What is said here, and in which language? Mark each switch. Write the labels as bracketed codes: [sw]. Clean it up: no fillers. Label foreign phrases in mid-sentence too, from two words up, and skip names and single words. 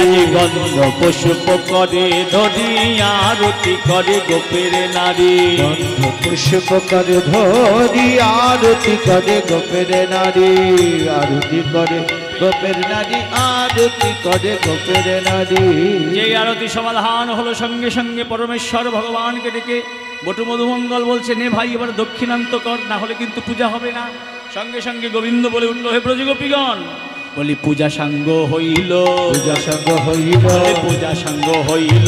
[bn] আজ গন্ধ পুষ্প করে ধরি আরতি করে গোপের নারী, গন্ধ পুষ্প করে ধরি আরতি করে গোপের নারী। আরতি করে গোপের নারী, আরতি করে গোপের নারী। যে আরতি সমাধান হলো সঙ্গে সঙ্গে পরমেশ্বর ভগবানকে ডেকে বটু মধুমঙ্গল বলছে, নে ভাই এবার দক্ষিণান্ত কর, না হলে কিন্তু পূজা হবে না। সঙ্গে সঙ্গে গোবিন্দ বলে উঠল, হে ব্রজগোপীগণ, বলি পূজা সাঙ্গ হইল, পূজা সঙ্গ হইল, পূজা সাঙ্গ হইল,